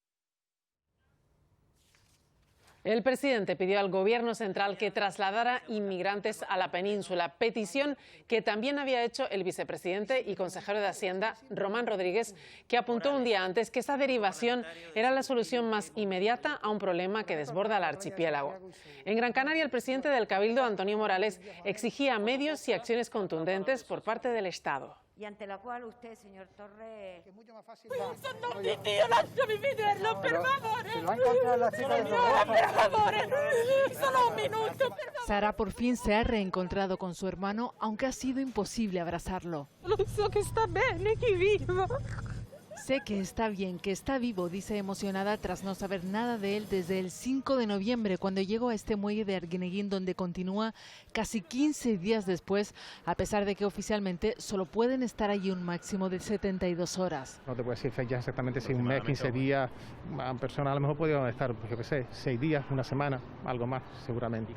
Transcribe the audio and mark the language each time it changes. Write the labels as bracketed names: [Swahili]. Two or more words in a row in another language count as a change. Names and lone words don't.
[Spanish] El presidente pidió al gobierno central que trasladara inmigrantes a la península, petición que también había hecho el vicepresidente y consejero de Hacienda, Román Rodríguez, que apuntó un día antes que esa derivación era la solución más inmediata a un problema que desborda el archipiélago. En Gran Canaria, el presidente del Cabildo, Antonio Morales, exigía medios y acciones contundentes por parte del Estado. Y ante la cual usted, señor Torres... [Italian] Sono mi Dio, lasciami vederlo, per favore. Per favore, solo un minuto, per favore. [Spanish] Sara por fin se ha reencontrado con su hermano, aunque ha sido imposible abrazarlo. [Italian] Lo so che sta bene, che viva. [Spanish] Sé que está bien, que está vivo, dice emocionada tras no saber nada de él desde el 5 de noviembre, cuando llegó a este muelle de Arguineguín, donde continúa casi 15 días después, a pesar de que oficialmente solo pueden estar allí un máximo de 72 horas. No te puedo decir fechas exactamente, si un mes, 15 días, una persona a lo mejor podría estar, pues yo qué sé, 6 días, una semana, algo más, seguramente.